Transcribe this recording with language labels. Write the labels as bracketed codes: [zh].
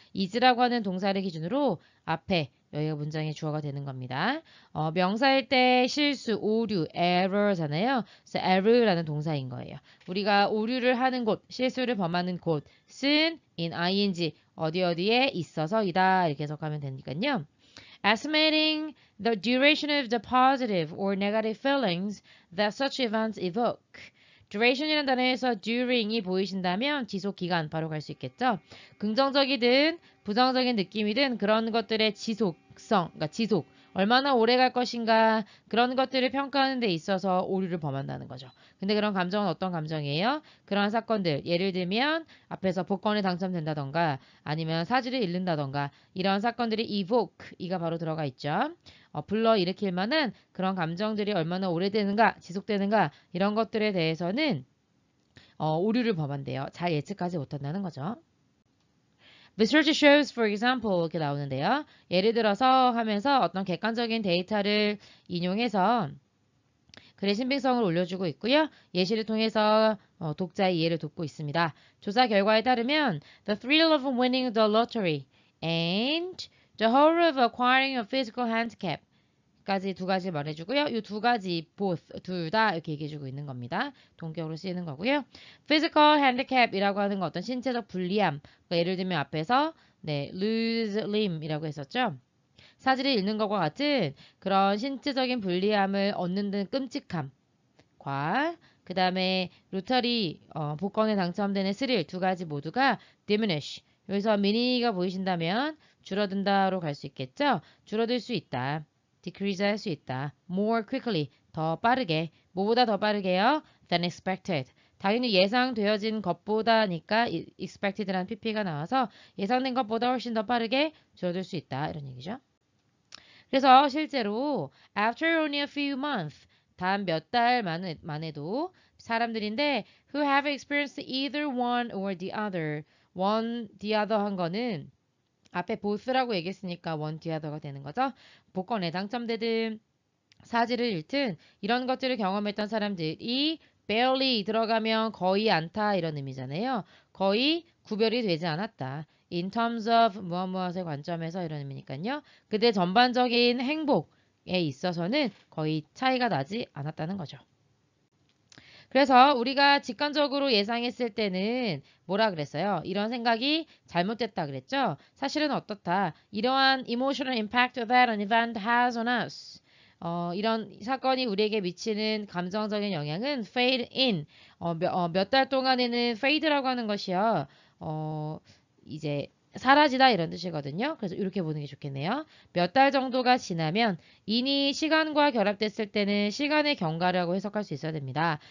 [ko] is라고 하는 동사를 기준으로 앞에 여기가 문장의 주어가 되는 겁니다. 명사일 때 실수, 오류, error잖아요. 그래서 error라는 동사인 거예요. 우리가 오류를 하는 곳, 실수를 범하는 곳은 in ing 어디에 있어서이다 이렇게 해석하면 되니까요. [en] Estimating the duration of the positive or negative feelings that such events evoke. [ko] duration이라는 단어에서 during이 보이신다면 지속 기간 바로 갈 수 있겠죠. 긍정적이든 부정적인 느낌이든 그런 것들의 지속성, 그러니까 지속, 얼마나 오래 갈 것인가 그런 것들을 평가하는 데 있어서 오류를 범한다는 거죠. 근데 그런 감정은 어떤 감정이에요? 그런 사건들, 예를 들면 앞에서 복권에 당첨된다던가 아니면 사지를 잃는다던가 이런 사건들이 evoke, 이가 바로 들어가 있죠. 불러일으킬 만한 그런 감정들이 얼마나 오래되는가, 지속되는가 이런 것들에 대해서는 오류를 범한대요. 잘 예측하지 못한다는 거죠. [en] Research shows, for example, [ko] 이렇게 나오는데요. 예를 들어서 하면서 어떤 객관적인 데이터를 인용해서 글의 신빙성을 올려주고 있고요. 예시를 통해서 독자의 이해를 돕고 있습니다. 조사 결과에 따르면 [en] The thrill of winning the lottery and the horror of acquiring a physical handicap [ko] 까지 두 가지 말해주고요. 이 두 가지 both 둘 다 이렇게 얘기해주고 있는 겁니다. 동격으로 쓰이는 거고요. physical handicap이라고 하는 건 어떤 신체적 불리함. 그러니까 예를 들면 앞에서 lose limb이라고 했었죠. 사지를 잃는 것과 같은 그런 신체적인 불리함을 얻는 등 끔찍함과 그 다음에 로터리 복권에 당첨되는 스릴 두 가지 모두가 diminish. 여기서 미니가 보이신다면 줄어든다로 갈 수 있겠죠. 줄어들 수 있다. decrease 할 수 있다. [en] more quickly, [ko] 더 빠르게. 뭐보다 더 빠르게요? [en] than expected. [ko] 당연히 예상되어진 것보다니까 expected라는 pp가 나와서 예상된 것보다 훨씬 더 빠르게 줄어들 수 있다. 이런 얘기죠. 그래서 실제로 [en] after only a few months, [ko] 단 몇 달 만에도 사람들인데 [en] who have experienced either one or the other, one, the other [ko] 한 거는 앞에 [en] both라고 [ko] 얘기했으니까 [en] one, the other가 되는 거죠. [ko] 복권에 당첨되든 사지를 잃든 이런 것들을 경험했던 사람들이 barely 들어가면 거의 않다 이런 의미잖아요. 거의 구별이 되지 않았다. [en] In terms of [ko] 무엇무엇의 관점에서 이런 의미니까요. 그들 전반적인 행복에 있어서는 거의 차이가 나지 않았다는 거죠. 그래서 우리가 직관적으로 예상했을 때는 뭐라 그랬어요? 이런 생각이 잘못됐다 그랬죠? 사실은 어떻다? 이러한 [en] emotional impact that an event has on us. [ko] 이런 사건이 우리에게 미치는 감정적인 영향은 fade in. 몇 달 동안에는 fade라고 하는 것이요. 이제 사라지다 이런 뜻이거든요. 그래서 이렇게 보는 게 좋겠네요. 몇 달 정도가 지나면 in이 시간과 결합됐을 때는 시간의 경과라고 해석할 수 있어야 됩니다.